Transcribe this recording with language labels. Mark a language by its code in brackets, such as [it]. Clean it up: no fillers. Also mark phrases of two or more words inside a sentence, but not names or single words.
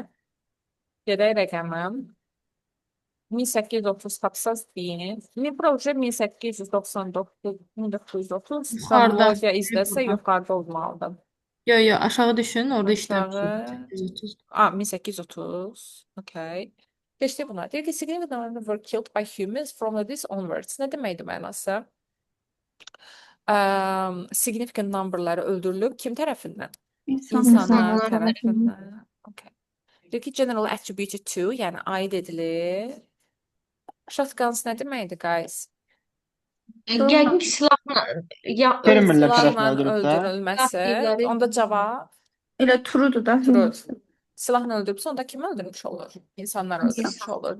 [az] Gedək rəqəmə. 1830 tapsaz deyin. Proje 1899, 1930. Yuxarıda. Chronologiya izləsə yuxarıda olmalıdır. Yo, aşağı düşün, orada işləmiş. Aşağı. 830. 1830. Okay. Keçdik buna. Deyir ki, [en] significant number were killed by humans from this onwards. [az] Nə deməkdir mənası? [en] Significant numberları [az] öldürülüb kim tərəfindən? İnsanlar İnsanlar tərəfindən. Okay. Deyir ki, [en] general attributed to, [az] yəni aid edilir. Shotguns nə deməkdir, guys? Gəlmiş silahla Fermerlər Silahla tərəfindən öldürüb də. öldürülməsi. Silahla- Onda cavab Elə trudur da. true. Silahla öldürübsə onda kim öldürmüş olur? İnsanlar öldürmüş olur.